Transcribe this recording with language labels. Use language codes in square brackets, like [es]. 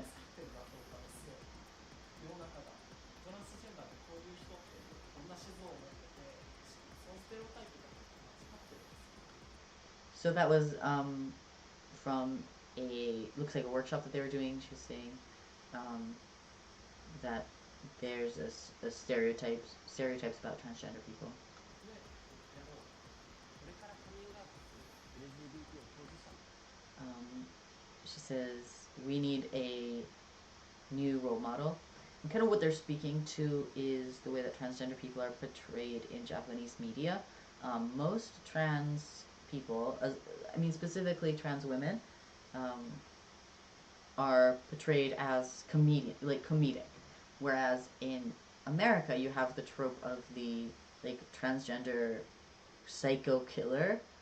[ja] ってるかどうかですよ。世の中がトランスジェンダーってこういう人って同じ像を持ってて、そのステレオタイプが間違ってるんですよ。 [en] So that was from looks like a workshop that they were doing. She was saying that there's a stereotypes about transgender people. [ja] でもこれからカミングアウトする LGBT の当事者 [en] She says we need a new role model. And kind of what they're speaking to is the way that transgender people are portrayed in Japanese media. Most trans people, specifically trans women, are portrayed as comedic, whereas in America you have the trope of the like transgender psycho killer.